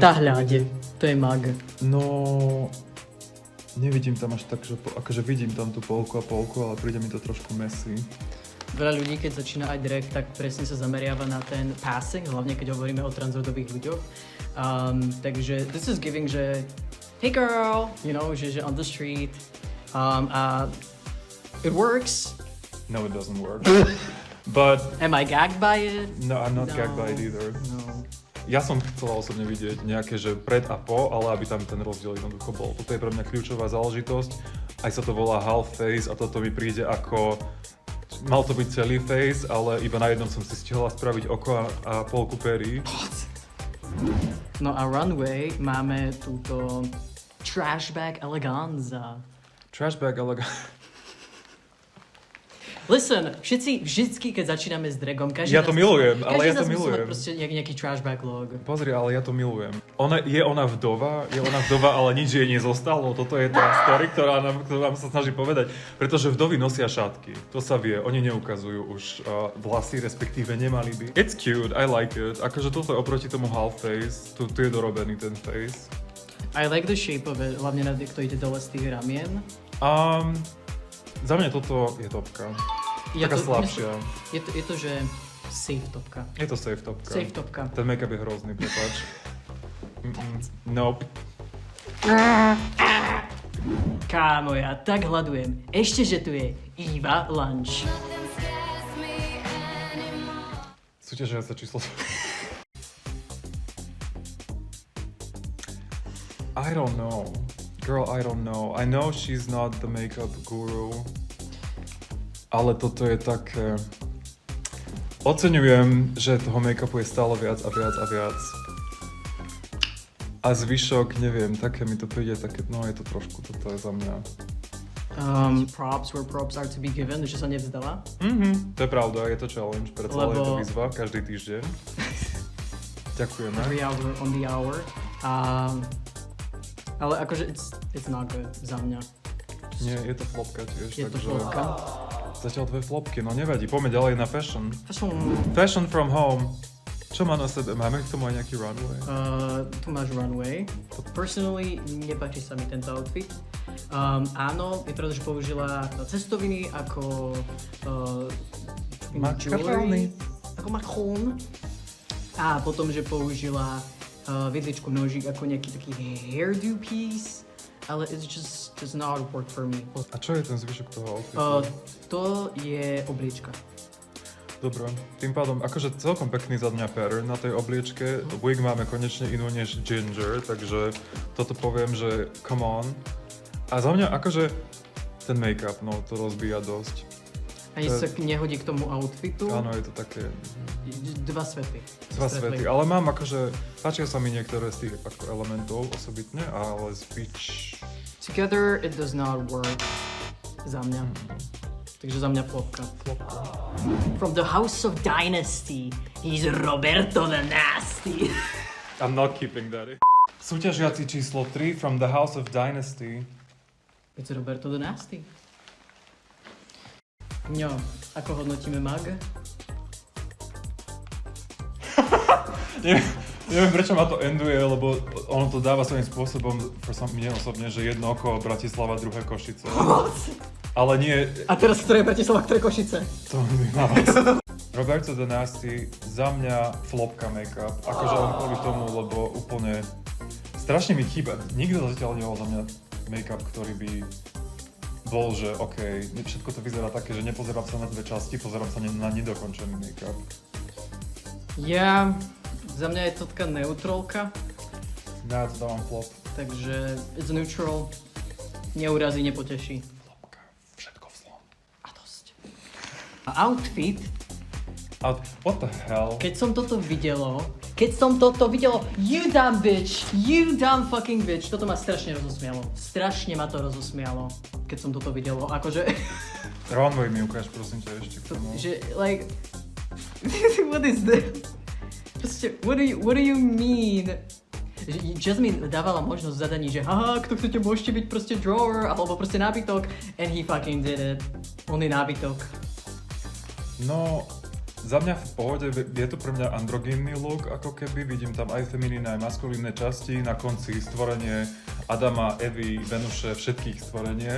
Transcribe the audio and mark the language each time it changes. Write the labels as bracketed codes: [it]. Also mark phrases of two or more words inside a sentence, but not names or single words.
[sk] Tá hľade. To je mug. No, nevidím tam až tak, že akože vidím tam tú polku a polku, ale príde mi to trošku messy. Veľa ľudí, keď začína aj drag, tak presne sa zameriava na ten passing, hlavne keď hovoríme o transrodových ľuďoch. [en] Takže this is giving, že hey girl, že on the street. It works. No, it doesn't work. But Am I gagged by it? no, I'm not No. gagged by it either. No. [sk] Ja som chcela osobne vidieť nejaké, že pred a po, ale aby tam ten rozdiel jednoducho bol. Toto je pre mňa kľúčová záležitosť. Aj sa to volá [en] half face [sk] a toto mi príde ako... Mal to byť celý face, ale iba na jednom som si stihla spraviť oko a polku perí. No a runway máme túto [en] trash bag eleganza. Trash bag, ale... Listen, [sk] všetci vždycky, keď začíname s dragom, každý Ja to milujem, ale ja to musí milujem. mať proste nejaký [en] trash bag log. [sk] Pozri, ale ja to milujem. Ona vdova, ale nič jej nezostalo. Toto je tá story, ktorá nám sa snaží povedať. Pretože vdovy nosia šatky. To sa vie. Oni neukazujú už vlasy, respektíve nemali by. [en] It's cute, I like it. [sk] Akože toto je oproti tomu [en] half face. [sk] Tu je dorobený ten face. [en] I like the shape of it, [sk] hlavne na to ide dole z tých ramien. Za mňa toto je topka. Taká slabšia. Je to, že safe topka. Je to safe topka. Safe topka. Ten make-up je hrozný, prepáč. Nope. Kámo, ja tak hľadujem. Ešte, že tu je Eva Lunch. Súťažia sa číslo... [en] I don't know. Girl, I don't know. I know she's not the makeup guru. [sk] Ale toto je také... Oceňujem, že toho make-upu je stále viac a viac a viac. A zvyšok, neviem, také mi to príde, také, no je to trošku, toto je za mňa. [en] Props where props are to be given, [sk] že sa nevzdala. To je pravda, je to challenge, preto je to výzva každý týždeň. Ďakujeme. [en] Every hour on the hour. [sk] Ale akože [en] it's not good [sk] za mňa. Nie, je to flopka tiež, Je to takže... flopka. Zatiaľ dve flopky, no nevadí, poďme ďalej na fashion. Fashion. [en] Fashion from home. [sk] Čo má na sebe? Máme k tomu aj nejaký runway? Tu máš runway. Personally, nepáči sa mi tento outfit. Áno, je pravda, že použila cestoviny ako Makaróny. ako makarón. A potom, že použila vidličku nožík ako nejaký taký [en] hairdo piece. Ale it's just does not work for me. [sk] A čo je ten zvyšok toho outfitu? To je obliečka. Dobre, tým pádom, akože celkom pekný za mňa pattern na tej obliečke. Wig máme konečne inú než Ginger, takže toto poviem, že [en] come on. [sk] A za mňa akože ten make-up, no to rozbíja dosť. Ani sa nehodí k tomu outfitu. Áno, je to také... Dva svety. Dva svety, ale mám akože... Páčia sa mi niektoré z tých ako elementov osobitne, ale speech... [en] Together it does not work. [sk] Za mňa. Takže za mňa flopka. [en] From the House of Dynasty, he's Roberto the Nasty. I'm not keeping that. [sk] Súťažiaci číslo [en] 3 from the House of Dynasty. It's Roberto the Nasty. No, [sk] ako hodnotíme mag? Neviem, prečo ma to enduje, lebo ono to dáva svojím spôsobom, mne osobne, že jedno oko Bratislava, druhé Košice. Ale nie... A teraz ktoré je Bratislava, ktoré Košice? To mi na vás. Roberto the Nasty, za mňa flopka make-up. Akože len kvôli tomu, lebo úplne... Strašne mi chýba. Nikto zatiaľ nebol za mňa make-up, ktorý by bol, že OK, všetko to vyzerá také, že nepozerám sa na dve časti, pozerám sa na nedokončený make-up. Ja... Za mňa je to taká neutrálka. Ja to dávam flop. [en] Takže it's neutral. [sk] Neurazí, nepoteší. Flopka, všetko vzlom. A dosť. A outfit. [en] What the hell? [sk] Keď som toto videlo, [en] you dumb bitch, you dumb fucking bitch, [sk] toto ma strašne rozosmialo. Strašne ma to rozosmialo, keď som toto videlo, akože... Runway mi ukáž, prosím ťa, ešte k tomu. Že, [en] like... What is this? Proste, what do you mean? [sk] Jasmine dávala možnosť zadaní, že haha, kto chcete, môžete byť proste drawer, alebo proste nábytok, [en] and he fucking did it. [sk] On je nábytok. No, za mňa v pohode, je to pre mňa androgynný look, ako keby, vidím tam aj feminínne, aj maskulínne časti, na konci stvorenie Adama, Evy, Venuše, všetkých stvorenie.